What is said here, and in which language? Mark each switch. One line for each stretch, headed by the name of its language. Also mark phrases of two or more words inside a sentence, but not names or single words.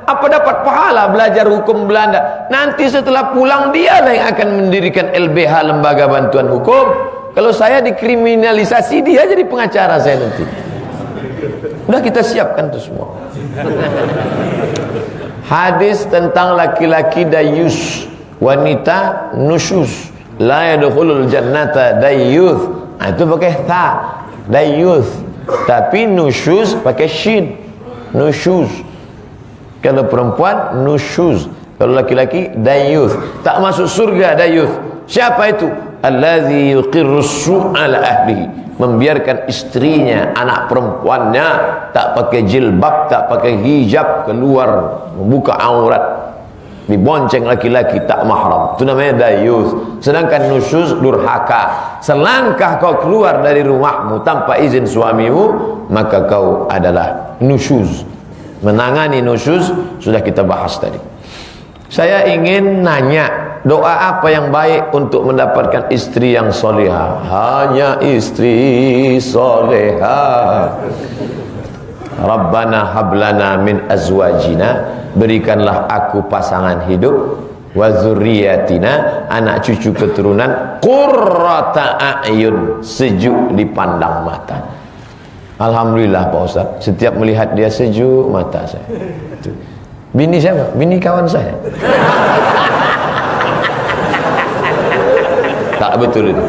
Indonesian: Apa dapat pahala belajar hukum Belanda? Nanti setelah pulang dialah yang akan mendirikan LBH, Lembaga Bantuan Hukum. Kalau saya dikriminalisasi, dia jadi pengacara saya nanti. Udah kita siapkan itu semua. Hadis tentang laki-laki dayus, wanita nusyus.
Arabic: لا يدخل الجنة ديوث.
Indonesian: Nah, itu pakai tha, dayyuth. Tapi nusyus pakai shin, nusyus. Kalau perempuan nusyus, kalau laki-laki dayyuth. Tak masuk surga dayyuth. Siapa itu?
Arabic: الذي يقر السوء في أهله,
Indonesian: membiarkan istrinya, anak perempuannya tak pakai jilbab, tak pakai hijab, keluar membuka aurat, dibonceng laki-laki tak mahram. Itu namanya dayyuth. Sedangkan nusyuz durhaka. Selangkah kau keluar dari rumahmu tanpa izin suamimu, maka kau adalah nusyuz. Menangani nusyuz sudah kita bahas tadi. Saya ingin nanya, doa apa yang baik untuk mendapatkan istri yang solehah? Hanya istri solehah.
Arabic: ربنا هب لنا من أزواجنا,
Indonesian: berikanlah aku pasangan hidup,
Arabic: وذرياتنا,
Indonesian: anak cucu keturunan,
Arabic: قرة أعين,
Indonesian: sejuk dipandang mata. Alhamdulillah Pak Ustaz, setiap melihat dia sejuk mata saya. Bini siapa? Bini kawan saya. Tak betul itu.